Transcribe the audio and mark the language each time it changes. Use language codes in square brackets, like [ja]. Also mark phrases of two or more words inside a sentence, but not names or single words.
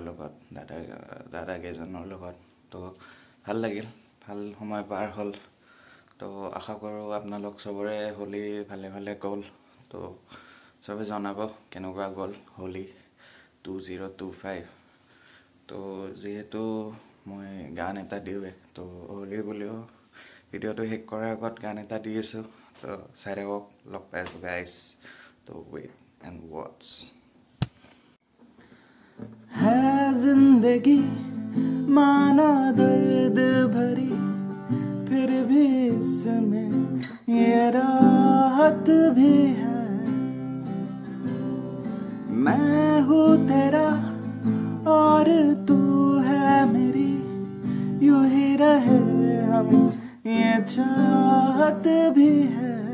[as] লগত দাদা কেইজনৰ লগত তো ভাল লাগিল ভাল সময় পাৰ হ'ল তো আশা কৰোঁ আপোনালোক চবৰে হোলী ভালে ভালে গ'ল তো চবে জনাব কেনেকুৱা গ'ল হোলী 2025 তো যিহেতু মই গান এটা দিওঁৱে তো হোলী বুলিও ভিডিঅ'টো শেষ কৰাৰ আগত গান এটা দি আছোঁ তো চাই থাকক লগ পাই আছোঁ গাইজ তো [en] wait and watch [hi] है जिंदगी माना दर्द भरी फिर भी इसमें ये राहत भी है मैं हूँ तेरा और तू है मेरी यूं ही रहे हम ये चाहत भी है